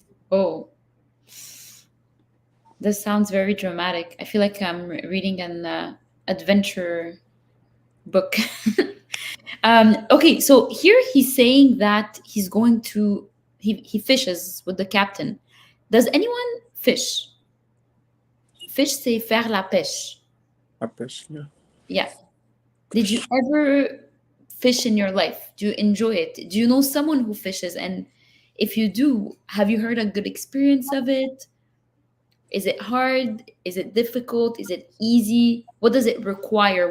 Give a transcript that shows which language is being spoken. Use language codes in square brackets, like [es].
[en] Oh, this sounds very dramatic. I feel like I'm reading an adventure book. Okay, so here he's saying that he's going to he fishes with the captain. Does anyone fish? [fr] Fish, c'est faire la pêche. La pêche, yeah. [en] Yeah. Did you ever fish in your life? Do you enjoy it? Do you know someone who fishes? And if you do, have you heard a good experience of it? Is it hard? Is it difficult? Is it easy? What does it require?